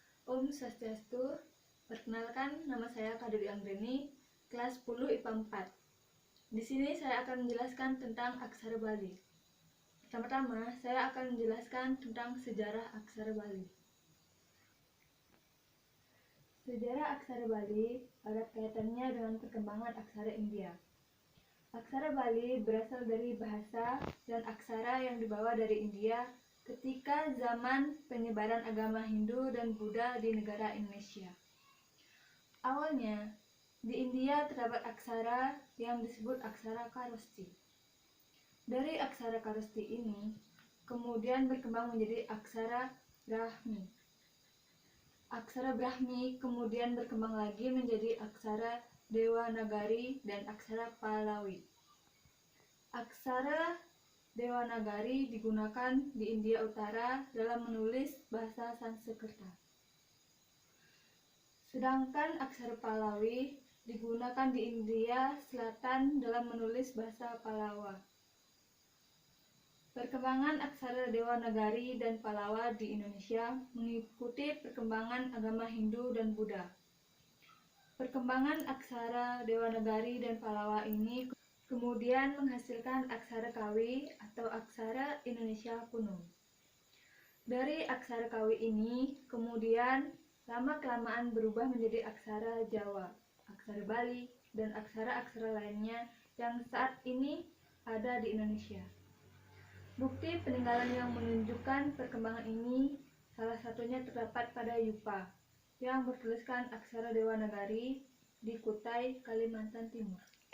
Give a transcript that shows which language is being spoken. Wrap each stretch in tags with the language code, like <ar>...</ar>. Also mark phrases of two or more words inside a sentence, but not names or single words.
<ban>Om Swastiastu.</ban> <id>Perkenalkan, nama saya Kak Dewi Anggreni, kelas 10 IPA 4. Di sini saya akan menjelaskan tentang aksara Bali. Pertama-tama, saya akan menjelaskan tentang sejarah aksara Bali. Sejarah aksara Bali erat kaitannya dengan perkembangan aksara India. Aksara Bali berasal dari bahasa dan aksara yang dibawa dari India ketika zaman penyebaran agama Hindu dan Buddha di negara Indonesia. Awalnya, di India terdapat aksara yang disebut aksara Kharoshthi. Dari aksara Kharoshthi ini, kemudian berkembang menjadi aksara Brahmi. Aksara Brahmi kemudian berkembang lagi menjadi aksara Dewanagari dan aksara Pahlavi. Aksara Dewanagari digunakan di India Utara dalam menulis bahasa Sanskerta. Sedangkan aksara Pahlavi digunakan di India Selatan dalam menulis bahasa Pallawa. Perkembangan aksara Dewanagari dan Pallawa di Indonesia mengikuti perkembangan agama Hindu dan Buddha. Perkembangan aksara Dewanagari dan Pallawa ini kemudian menghasilkan aksara Kawi atau aksara Indonesia kuno. Dari aksara Kawi ini kemudian lama-kelamaan berubah menjadi aksara Jawa, aksara Bali, dan aksara-aksara lainnya yang saat ini ada di Indonesia. Bukti peninggalan yang menunjukkan perkembangan ini salah satunya terdapat pada Yupa yang bertuliskan aksara Dewanagari di Kutai, Kalimantan Timur.</id>